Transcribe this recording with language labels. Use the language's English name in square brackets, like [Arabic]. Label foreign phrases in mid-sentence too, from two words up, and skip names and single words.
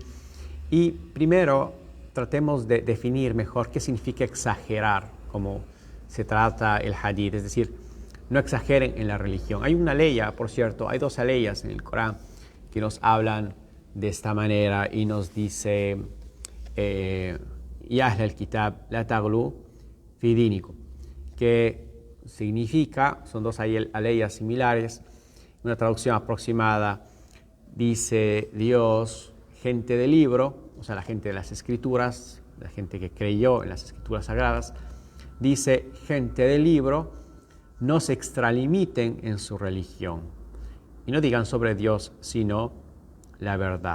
[Spanish] Y primero, tratemos de definir mejor qué significa exagerar, como se trata el hadith, es decir, no exageren en la religión. Hay una ley, por cierto, hay 2 leyes en el Corán que nos hablan de esta manera y nos dice: [Arabic] يا أهل الكتاب لا تغلوا في دينكم. [Spanish] que significa, son dos aleyas similares, una traducción aproximada dice Dios, gente del libro, o sea, la gente de las escrituras, la gente que creyó en las escrituras sagradas, dice gente del libro, no se extralimiten en su religión y no digan sobre Dios sino la verdad.